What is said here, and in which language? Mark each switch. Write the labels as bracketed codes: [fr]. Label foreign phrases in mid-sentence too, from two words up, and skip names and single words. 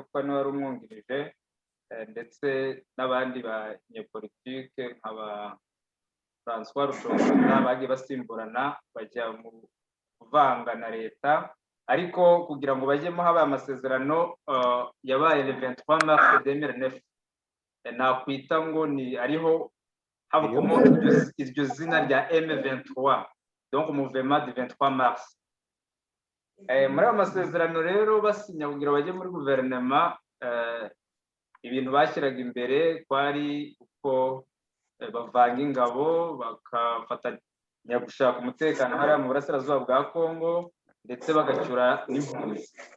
[rw] kuko niwe wari umwungirije ndetse n'abandi banyepolitike nk'aba François Rushomora bagiye basimburana bajya mu kuvanga na leta ariko kugira ngo bajyemo habaye amasezerano yabaye [fr] le 23 mars [rw] 2009 nakwita ngo ni ariho habukomo iryo zina rya M23 [fr] donc mouvement du 23 mars [rw] muri amasezerano rero basinya kugira bajye muri guverinema ibintu bashyiraga imbere kwari uko bavanga ingabo bakafatanya gushaka umutekano hariya mu burasirazuba bwa Kongo ndetse bagacyura n'impunzi